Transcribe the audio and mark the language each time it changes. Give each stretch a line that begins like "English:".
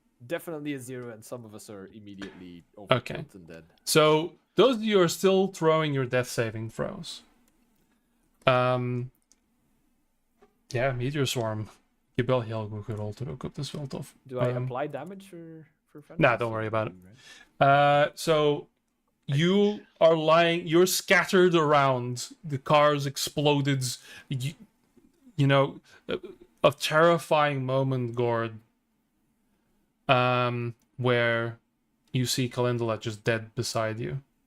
English: definitely a 0 and some of us are immediately overkilled and dead. So, those of you who are still throwing your death saving throws.
Dutch: Ja, Meteor Swarm. Ik heb wel heel goed gerold ook op, dat is wel tof.
English: Do I apply damage for friends? Nah, don't worry about it. So, you are lying, you're scattered around, the cars exploded, you know, a terrifying moment, Gord, where you see Calendula just dead beside you.